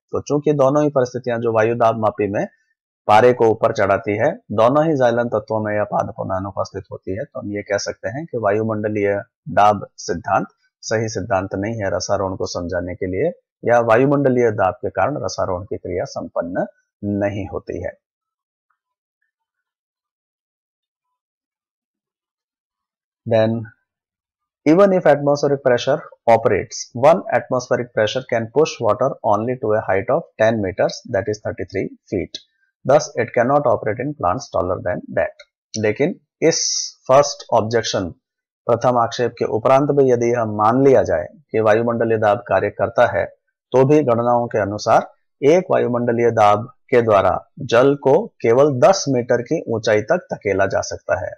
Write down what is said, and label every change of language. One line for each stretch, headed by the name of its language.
Hindi: तो चूंकि दोनों ही परिस्थितियां जो वायु दाब मापी में पारे को ऊपर चढ़ाती है, दोनों ही जाइलम तत्वों में या पादपों में अनुपस्थित होती है, तो हम ये कह सकते हैं कि वायुमंडलीय दाब सिद्धांत सही सिद्धांत नहीं है रसारोहण को समझाने के लिए, या वायुमंडलीय दाब के कारण रसारोहण की क्रिया संपन्न नहीं होती है।
English: Then even if atmospheric pressure operates, one atmospheric pressure can push water only to a height of 10 meters, that is 33 feet. Thus it cannot operate in plants taller than that.
Hindi: लेकिन इस
English: first objection,
Hindi: प्रथम आक्षेप के उपरांत भी यदि यह मान लिया जाए कि वायुमंडलीय दाब कार्य करता है, तो भी गणनाओं के अनुसार एक वायुमंडलीय दाब के द्वारा जल को केवल 10 मीटर की ऊंचाई तक धकेला जा सकता है।